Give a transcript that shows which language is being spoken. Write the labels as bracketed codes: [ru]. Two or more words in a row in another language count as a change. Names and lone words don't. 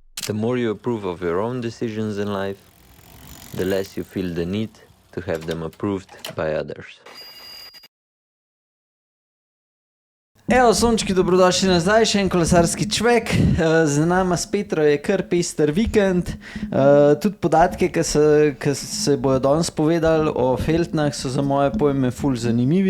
[en] The more you approve of your own decisions in life, the less you feel the need to have them approved by others. [sl] Evo, sončki, dobrodošli nazaj, še en kolesarski čvek. Z nama s Petro je kar pester vikend. Tudi podatke, ki se bojo danes povedali o Feltnah, so za moje pojme ful zanimivi.